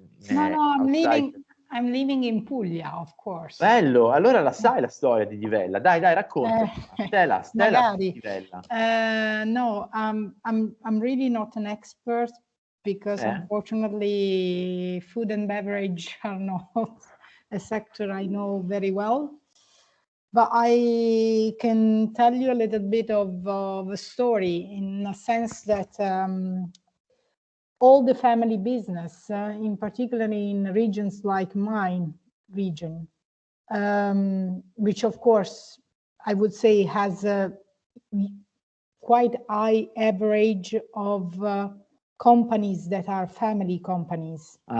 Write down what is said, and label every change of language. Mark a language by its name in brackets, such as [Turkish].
[English] No, I'm living in Puglia, of course. [Italian] Bello, allora la sai la storia di Divella? Dai, racconta. Stella di Divella. [English] No, I'm really not an expert because unfortunately food and beverage are not a sector I know very well. But I can tell you a little bit of a story in a sense that all the family business, in particularly in regions like mine region, which of course I would say has a quite high average of companies that are family companies.